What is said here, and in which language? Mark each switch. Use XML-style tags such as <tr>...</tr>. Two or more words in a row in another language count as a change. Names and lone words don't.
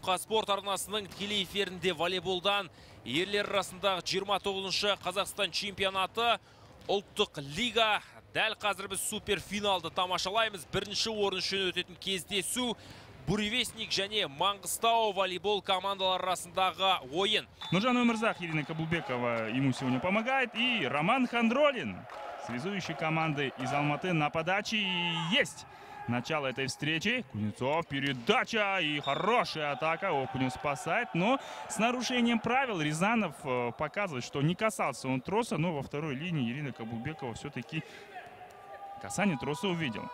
<kk>Қазспорт арнасының тікелей эфирінде волейболдан ерлер арасындағы 29-шы Қазақстан чемпионаты ұлттық лига. Дәл қазір біз суперфиналды тамашалаймыз. Бірінші орын үшін өтетін кездесу Буревестник және Маңғыстау волейбол командалар арасындағы ойын.</kk> <ru>Нуржан Өмірзақ, Ирина Каблбекова ему сегодня помогает. И Роман Хандролин, связующий команды из Алматы, на подаче. Есть начало этой встречи. Кузнецов, передача и хорошая атака. Окунев спасает, но с нарушением правил Рязанов показывает, что не касался он троса, но во второй линии Ирина Каблбекова все-таки касание троса увидел.</ru>